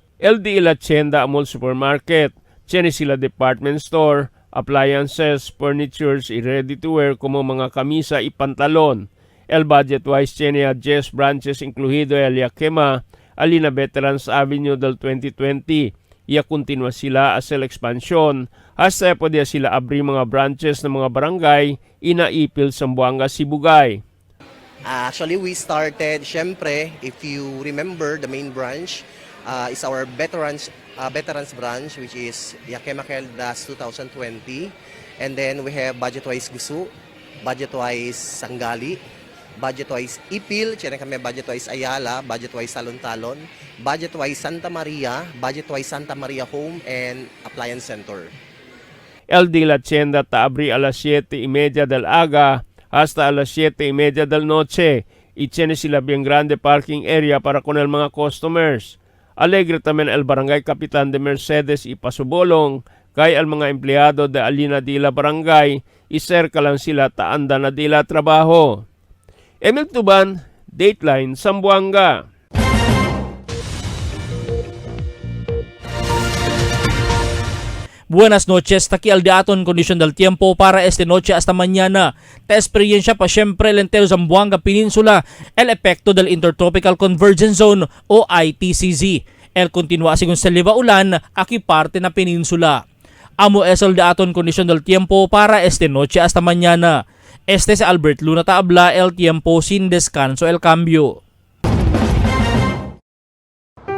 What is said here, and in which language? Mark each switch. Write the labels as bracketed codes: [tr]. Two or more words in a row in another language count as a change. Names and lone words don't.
[cbk] El di la tienda amol supermarket, tiene sila department store, appliances, furnitures y [en] ready to wear [cbk] como mga kamisa y pantalon. El budget wise tiene a 10 branches incluido el Yakima, alina Veterans Avenue del 2020. Ia continua sila as el expansion hasta pwede sila abri mga branches ng mga barangay inaipil Zamboanga, Sibugay. [en] Actually, we started, syempre, if you remember, the main branch is our veterans branch, which is Yakima Keldas 2020. And then we have budget-wise Gusu, budget-wise Sangali, budget-wise Ipil, [cbk] tiyan kami [en] budget-wise Ayala, budget-wise Talon-Talon, budget-wise Santa Maria, budget-wise Santa Maria Home, and Appliance Center. [cbk] El de la tienda taabri alas 7:30 del aga hasta alas 7:30 del noche. Y tiene sila bien grande parking area para con el mga customers. Alegre también el barangay kapitan de Mercedes y Pasobolong kay al mga empleyado de alina dila barangay iserka lang sila taanda na dila trabaho. Emil Tuban, Dateline Zamboanga. Buenas noches, taki al daton kondisyon del tiempo para este noche hasta mañana. Te experiencia pa siempre el entero Zamboanga Peninsula el epekto del Intertropical Convergence Zone o ITCZ. El continua según sa liva ulan aki parte na peninsula. Amo es el daton kondisyon del tiempo para este noche hasta mañana. Este es Albert Luna Taabla, el tiempo sin descanso el cambio.